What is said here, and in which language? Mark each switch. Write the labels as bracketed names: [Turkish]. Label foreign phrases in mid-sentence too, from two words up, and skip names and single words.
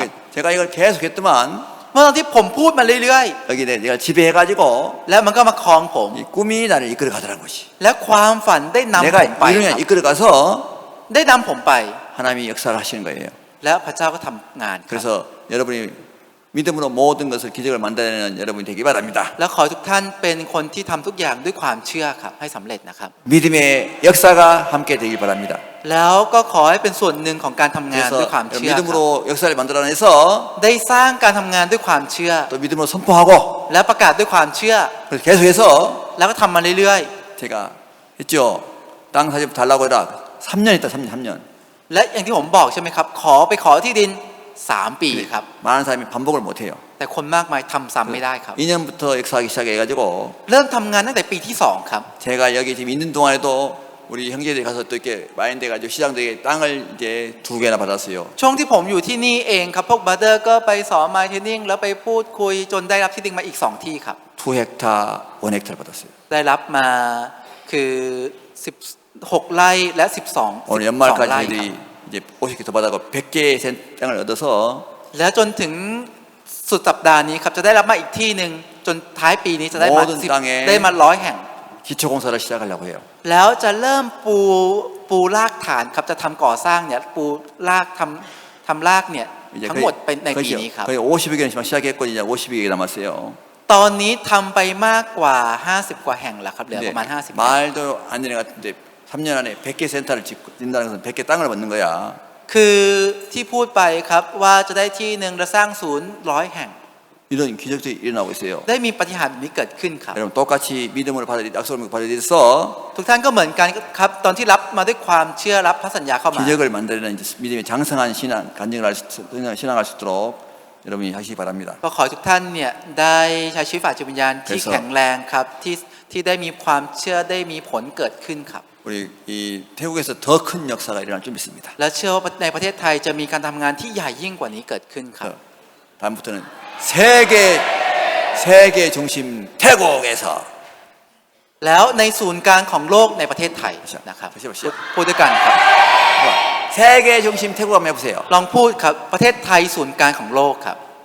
[Korean] 제가 이걸 계속 했더만 [Thai] เมื่อตอนที่ผมพูดมาเรื่อย [Korean] 여기 내가 지배해가지고 [Thai] ๆแล้วมันก็มาครองผม [Korean] 이 꿈이 나를 이끌어 가더라는 것이. [Thai] และความฝันได้นำ [Korean] 내가 [Thai] ผมไป [Korean] 이루냐 [Thai] ครับ [Korean] 이끌어 가서 [Thai] ได้นำผมไป [Korean] 하나님이 역사를 하시는 거예요. [Thai] แล้วพระเจ้าก็ทำงานครับ [Korean] 그래서 여러분이 믿음으로 모든 것을 기적을 만들어내는 여러분이 되기 바랍니다. [Thai] แล้วขอให้ทุกท่านเป็นคนที่ทำทุกอย่างด้วยความเชื่อครับให้สำเร็จนะครับ [Korean] 믿음의 역사가 함께 되길 바랍니다. [Thai] แล้วก็ขอให้เป็นส่วนหนึ่งของการทำงานด้วยความ [Korean] 그래서 [Thai] เชื่อครับ [Korean] 믿음으로 역사를 만들어내서 [Thai] ได้สร้างการทำงานด้วยความเชื่อ [Korean] 또 믿음으로 선포하고 [Thai] และประกาศด้วยความเชื่อ [Korean] 그래서 계속해서 [Thai] แล้วก็ทำมาเรื่อย [Korean] 제가 했죠. 땅 사집 달라고 해라. 3년 있다. 3년. [Thai] และอย่างที่ผมบอกใช่ไหมครับขอที่ดิน3 ปีครับ [Korean] 많은 사람이 반복을 못해요. [Thai] แต่คนมากมายทำซ้ำไม่ได้ครับ [Korean] 2년부터 역사하기 시작해가지고 [Thai] เริ่มทำงานตั้งแต่ปีที่2ครับ [Korean] 제가 여기 지금 있는 동안에도 우리 형제들이 가서 또 이렇게 마인드 가지고 시장들에 땅을 이제 2개나 받았어요. [Thai] ช่วงที่ผมอยู่ที่นี่เองครับพวกบัตเตอร์ก็ไปสอนมาเทรนนิ่งแล้วไปพูดคุยจนได้รับที่ดินมาอีก2 ที่ครับ [Korean] 2헥타, 1헥타를 받았어요. [Thai] ได้รับมาคือ16 ไร่และ12 [Korean] 오늘 12 연말까지 [Thai] ไร่ครับ [Korean] 저희들이 이제 50개 더 받아고 100개 땅을 얻어서 [Thai] แล้วจนถึงสุดสัปดาห์นี้ครับจะได้รับมาอีกที่หนึ่งจนท้ายปีนี้จะได้มา โอ้ต้นตังเอง ได้มา100 แห่ง [Korean] 기초공사를 시작하려고 해요. [Thai] แล้วจะเริ่มปูรากฐานครับจะทำก่อสร้างเนี่ยปูรากทำรากเนี่ย [Korean] 이제 [Thai] ทั้งหมดเป็นในปีนี้ครับ [Korean] 거의 50여 개는 시작했거든요. 이제 50여 개 남았어요. [Thai] ตอนนี้ทำไปมากกว่า50 กว่าแห่งแล้วครับเหลือ [Korean] 근데 [Thai] ประมาณ50 แห่ง [Korean] 말도 안 되는 것 같은데 3년 안에 100개 센터를 짓는다는 것은 100개 땅을 얻는 거야. [Thai] คือที่พูดไปครับว่าจะได้ที่หนึ่งและสร้างศูนย์100 แห่ง [Korean] 이런 기적들이 일어나고 있어요. [Thai] ได้มีปาฏิหาริย์แบบนี้เกิดขึ้นครับ [Korean] 여러분 똑같이 믿음으로 약속을 받아들여서 [Thai] ทุกท่านก็เหมือนกันครับตอนที่รับมาด้วยความเชื่อรับพระสัญญาเข้ามา [Korean] 기적을 만들어내는 이제 믿음의 장성한 신앙, 신앙할 수 있도록 여러분이 하시기 바랍니다. [Thai] ก็ขอให้ทุกท่านเนี่ยได้ใช้ชีวิตฝ่ายจิตวิญญาณที่แข็งแรงครับที่ได้มีความเชื่อได้มีผลเกิดขึ้นครับ [Korean] 우리 이 태국에서 더 큰 역사가 일어날 줄 믿습니다. [Thai] และเชื่อว่าในประเทศไทยจะมีการทำงานที่ใหญ่ยิ่งกว่านี้เกิดขึ้นครับ [Korean] 다음부터는 세계 중심 태국에서 [Thai] แล้วในศูนย์กลางของโลกในประเทศไทยนะครับ [Korean] 다시 보시죠. [Thai] พูดด้วยกันครับ [Korean] 세계 중심 태국 한번 해보세요. [Thai] ลองพูดครับประเทศไทยศูนย์กลางของโลกครับ